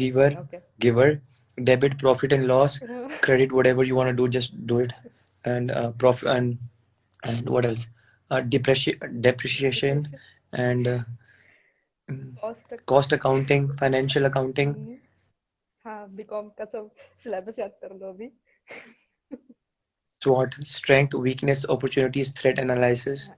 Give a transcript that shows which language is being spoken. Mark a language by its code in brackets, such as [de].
[en] Okay. giver. Debit profit and loss, credit whatever you want to do, just do it. And profit and what else? Depreciation and cost accounting, financial accounting. [hi] हाँ BCom का सब syllabus याद कर लो अभी. [en] SWOT, strength, weakness, opportunities, threat analysis.